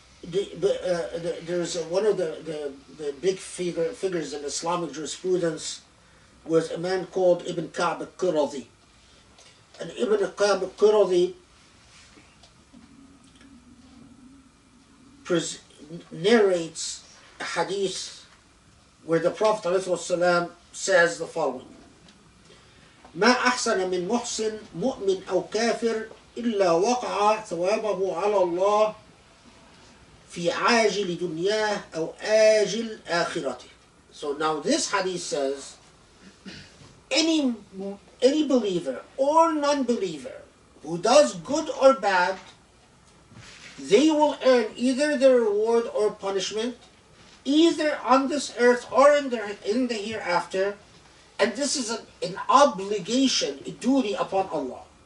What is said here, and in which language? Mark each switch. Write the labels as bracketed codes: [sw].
[en] there's one of the big figures in Islamic jurisprudence was a man called Ibn Ka'b al-Quradi. And Ibn Ka'b al-Quradi narrates a hadith where the Prophet ﷺ says the following: [ar] ما أحسن من محسن مؤمن أو كافر إلا وقع ثوابه على الله في عاجل دنياه أو آجل آخرته. [en] So now this hadith says any believer or non-believer who does good or bad, they will earn either the reward or punishment, either on this earth or in the hereafter, and this is an obligation, a duty upon Allah.